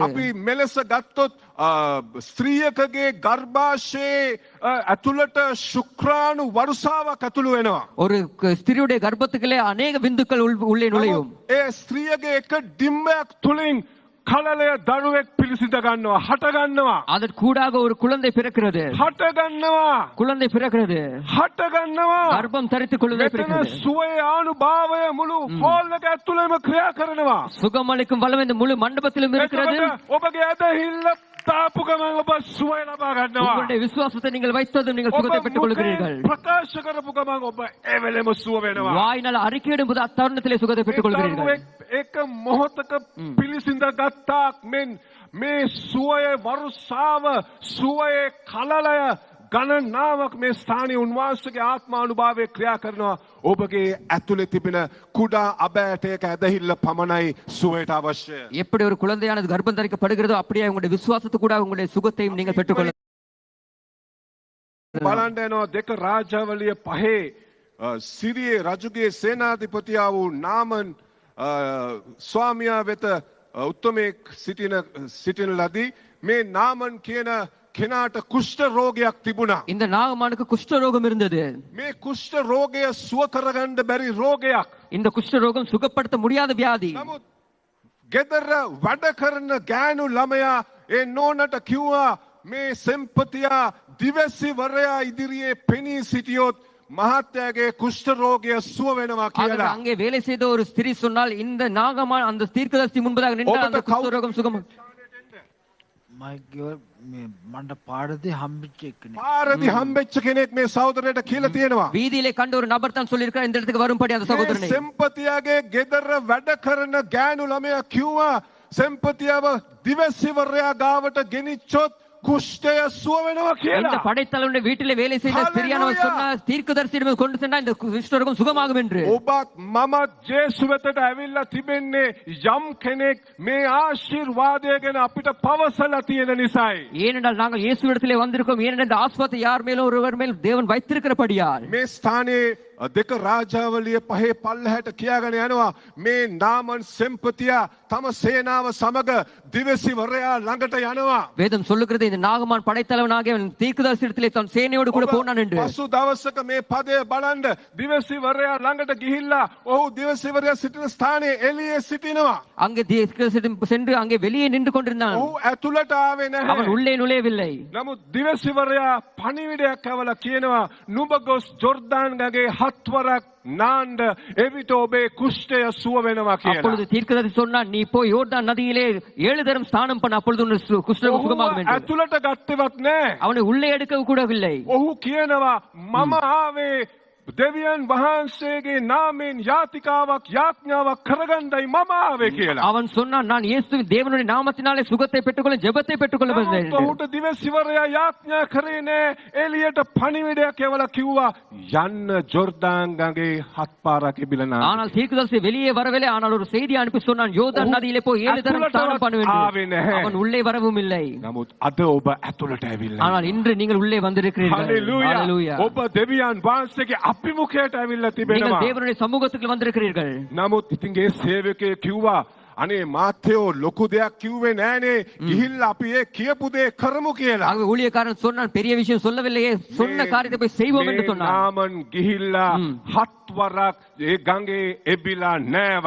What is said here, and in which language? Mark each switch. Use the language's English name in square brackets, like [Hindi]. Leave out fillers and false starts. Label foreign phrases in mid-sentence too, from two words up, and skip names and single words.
[Sinhala] අපි මෙලෙස ගත්තොත් ස්ත්‍රියකගේ ගර්භාෂයේ ඇතුළට ශුක්‍රාණු වරුසාවක් ඇතුළු වෙනවා. [Tamil] ஒரு ஸ்திரியுடைய கர்ப்பத்துக்குள்ளே அநேக விந்துக்கள் உள்ளே நுழையும். [Sinhala] ඒ ස්ත්‍රියගේ එක ඩිම්බයක් තුලින් කලලය දරුවෙක් පිළිසිඳ ගන්නවා, හට ගන්නවා. [Tamil] அதற்கூடாக ஒரு குழந்தை பிறக்கிறது. [Sinhala] හට ගන්නවා. [Tamil] குழந்தை பிறக்கிறது. [Sinhala] හට ගන්නවා. [Tamil] கர்ப்பம் தரித்து குழந்தை මෙතන பிறக்கிறது. [Sinhala] සුවේ ආනුභාවය මුළු හෝල් එක ඇතුළේම ක්‍රියා කරනවා. [Tamil] சுகமளிக்கும் வல்லமை இந்த முழு மண்டபத்திலும் இருக்கிறது. [Sinhala] එතකොට ඔබගේ ඇදහිල්ල තාපු ගමන් ඔබ සුවය ලබා ගන්නවා. [Tamil] உங்களுடைய விசுவாசத்தை நீங்கள் வைத்ததும் நீங்கள் சுகத்தை பெற்றுக் கொள்கிறீர்கள். [Sinhala] ප්‍රකාශ කරපු ගමන් ඔබ ඒ වෙලෙම සුව වෙනවා. [Tamil] வாயினால் அறிக்கையிடும் போது அத்தருணத்திலே சுகத்தை பெற்றுக் கொள்கிறீர்கள். [Sinhala] ඒක මොහොතක පිළිසිඳ ගත්තාක් මෙන් මේ සුවයේ වරුසාව සුවයේ කලලය ගණනාවක් මේ ස්ථානයේ උන්වහන්සේගේ ආත්මානුභාවය ක්‍රියා කරනවා. ඔබගේ ඇතුලේ තිබෙන කුඩා අබෑටයක ඇදහිල්ල පමණයි සුවයට අවශ්‍ය. [Tamil] எப்படி ஒரு குழந்தையானது கர்ப்பம் தரிக்கப்படுகிறதோ அப்படியே உங்களுடைய விசுவாசத்துக்கூடாக உங்களுடைய சுகத்தையும் நீங்கள் பெற்றுக்கொள்ள. [Sinhala] බලන්න යනවා දෙක රාජාවලිය 5 සිරියේ රජුගේ සේනාධිපතියා වූ නාමන් ස්වාමියා වෙත උත්තමයෙක් සිටින ලදී. මේ නාමන් කියන කෙනාට කුෂ්ඨ රෝගයක් තිබුණා. [Tamil] இந்த நாகமானுக்கு குஷ்ட ரோகம் இருந்தது. [Sinhala] මේ කුෂ්ඨ රෝගය සුව කරගන්න බැරි රෝගයක්. [Tamil] இந்த குஷ்ட ரோகம் சுகப்படுத்த முடியாத வியாதி. [Sinhala] නමුත් ගෙදර වැඩ කරන ගෑනු ළමයා ඒ නෝනට කිව්වා මේ සෙම්පතියා දිවසිවරයා ඉදිරියේ පෙනී සිටියොත් මහත්තයාගේ කුෂ්ඨ රෝගය සුව වෙනවා කියලා. [Tamil] அங்கே வேலை செய்த ஒரு ஸ்திரீ சொன்னால் இந்த நாகமான் அந்த தீர்க்கதரிசி முன்பதாக நின்றால் அந்த குஷ்ட ரோகம் சுகம். [Sinhala] මන්ට පාරදි හම්බිච්ච එක්කනේ. පාරදි හම්බෙච්ච කෙනෙක් මේ සහෝදරයට කියලා තියෙනවා. [Tamil] வீதியிலே கண்ட ஒரு நபர் தான் சொல்லியிருக்கார் இந்த இடத்துக்கு வரும்படி அந்த சகோதரனை. [Sinhala] සෙම්පතියාගේ ගෙදර වැඩ කරන ගෑනු ළමයා කිව්වා සෙම්පතියව දිවසිවරයා ගාවට ගෙනිච්චොත් குஷ்டய සුව වෙනවා இந்த කියලා. [Tamil] படைத்தலைவனுடைய வீட்டிலே வேலை செய்த ஸ்திரியானவர் சொன்னார் தீர்க்கதரிசியிடம் கொண்டு சென்றால் இந்த குஷ்டரோகம் சுகமாகும் என்று. [Sinhala] ඔබත් මමත් ජේසු වෙතට ඇවිල්ලා තිබෙන්නේ යම් කෙනෙක් මේ ආශිර්වාදය ගැන අපිට පවසලා තියෙන නිසායි. [Tamil] ஏனென்றால் நாங்கள் இயேசுவிடத்திலே வந்திருக்கோம். ஏனென்றால் இந்த ஆசீர்வாதத்தை யார் மேலும் ஒருவர் மேல் தேவன் வைத்திருக்கிறபடியால். [Sinhala] මේ ස්ථානයේ දෙක රාජාවලිය පහේ පල්ලහැට කියාගෙන යනවා මේ නාමන් සෙම්පතියා තම සේනාව සමග දිවසිවරයා ළඟට යනවා. [Tamil] வேதம் சொல்லுகிறது இந்த நாகமான் படைத்தலைவனாகிய தீர்க்கதரிசியிடத்திலே தன் சேனையோடு கூட போனான் என்று. [Sinhala] පසු දවසක මේ පදය බලන්න දිවසිවරයා ළඟට ගිහිල්ලා ඔහු දිවසිවරයා සිටින ස්ථානයේ එළියේ සිටිනවා. [Tamil] அங்கே தீர்க்கதரிசியிடம் சென்று அங்கே வெளியே நின்று கொண்டிருந்தான். [Sinhala] ඔහු ඇතුළට ආවේ නැහැ. [Tamil] அவன் உள்ளே நுழையவில்லை. [Sinhala] නමුත් දිවසිවරයා පණිවිඩයක් ඇවලා කියනවා නුඹ ගොස් ජොර්දාන් ගඟේ 7 වරක් නාන්න එවිට ඔබේ කුෂ්ඨය සුව වෙනවා කියලා. [Tamil] அப்பொழுது தீர்க்கதரிசி சொன்னான் நீ போய் யோர்தான் நதியிலே 7 தரம் ஸ்நானம் பண்ண அப்பொழுது உன் குஷ்டம் சுகமாகும் என்று. [Sinhala] ඇතුළට ගත්තවත් නැහැ. [Tamil] அவனை உள்ளே எடுக்க கூடவில்லை. [Sinhala] ඔහු කියනවා මම ආවේ දෙවියන් වහන්සේගේ නාමයෙන් යාතිකාවක් යාඥාවක් කරගන්නයි මම ආවේ කියලා. [Tamil] அவன் சொன்னான் நான் இயேசுவின் தேவனுடைய நாமத்தினாலே சுகத்தை பெற்றுக்கொள்ள ஜெபத்தை பெற்றுக்கொள்ள வந்தேன் என்று. [Sinhala] ඔහුට දිවසිවරයා යාඥා කරේ නෑ. එළියට පණිවිඩයක් එවලා කිව්වා යන්න ජොර්දාන් ගඟේ 7 පාරක් ඉබිලනා. [Tamil] ஆனால் தீர்க்கதரிசி வெளியே வரவில்லை. ஆனால் ஒரு செய்தி அனுப்பி சொன்னான் யோர்தான் நதியிலே போய் 7 தரம் ஸ்நானம் பண்ண வேண்டும். அவன் உள்ளே வரவும் இல்லை. [Sinhala] නමුත් අද ඔබ ඇතුළට ඇවිල්ලා. [Tamil] ஆனால் இன்று நீங்கள் உள்ளே வந்திருக்கிறீர்கள். ஹalleluya. [Sinhala] ඔබ දෙවියන් වහන්සේගේ අභිමුඛයට ඇවිල්ලා நீங்கள் තිබෙනවා. [Tamil] தேவனுடைய சமூகத்துக்கு வந்திருக்கிறீர்கள். [Sinhala] නමුත් ඉතින් ඒ සේවකයෙ කිව්වා අනේ මාත්‍යෝ ලොකු දෙයක් කිව්වේ නෑනේ. ගිහිල්ලා අපි ඒ කියපු දේ කරමු කියලා. [Tamil] ஆகவே ஊழியக்காரன் சொன்னான் பெரிய விஷயம் சொல்லவில்லையே சொன்ன காரியத்தை போய் செய்வோம் என்று சொன்னான். [Sinhala] නාමන් ගිහිල්ලා 7 වරක් ඒ ගඟේ එබිලා නෑවා.